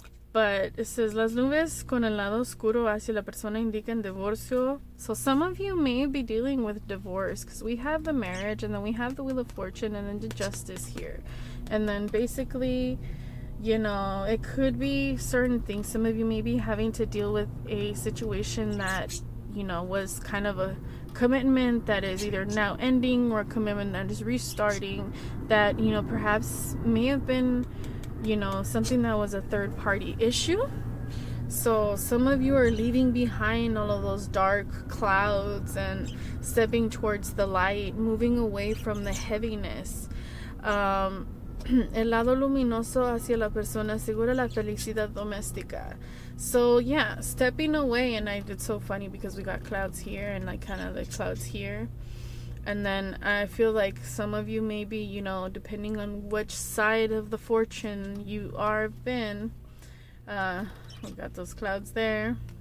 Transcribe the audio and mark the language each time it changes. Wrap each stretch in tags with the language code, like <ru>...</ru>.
<en>But it says,</en> <es>las nubes con el lado oscuro hacia la persona indican divorcio.</es> <en>So some of you may be dealing with divorce, because we have the marriage, and then we have the Wheel of Fortune, and then the Justice here. And then basically, it could be certain things. Some of you may be having to deal with a situation that, was kind of a commitment that is either now ending, or a commitment that is restarting, that, perhaps may have been something that was a third party issue. So some of you are leaving behind all of those dark clouds and stepping towards the light, moving away from the heaviness.</en> <es>El lado luminoso hacia la persona asegura la felicidad doméstica.</es> <en>So yeah, stepping away, and it's so funny because we got clouds here and kind of the clouds here. And then I feel like some of you maybe, depending on which side of the fortune you are been, we got those clouds there.</en>